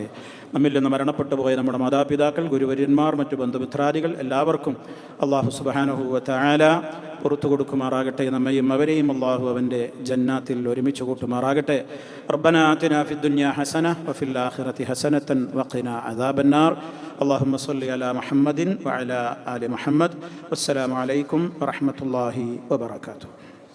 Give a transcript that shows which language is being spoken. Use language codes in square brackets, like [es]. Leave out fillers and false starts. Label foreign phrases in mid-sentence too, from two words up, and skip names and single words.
[ml] നമ്മിൽ നിന്ന് മരണപ്പെട്ടു പോയ നമ്മുടെ മാതാപിതാക്കൾ, ഗുരുവര്യന്മാർ, മറ്റു ബന്ധുമിത്രാദികൾ എല്ലാവർക്കും അല്ലാഹു [ar] سبحانه وتعالى [ml] പുറത്തു കൊടുക്കുമാറാകട്ടെ. നമ്മയും അവരെയും അല്ലാഹു അവൻ്റെ ജന്നാത്തിൽ ഒരുമിച്ച് കൂട്ടുമാറാകട്ടെ. [ar] ربنا آتنا في الدنيا حسنة وفي الآخرة حسنة وقنا عذاب النار. اللهم صل على محمد وعلى آل محمد. والسلام عليكم ورحمة الله وبركاته.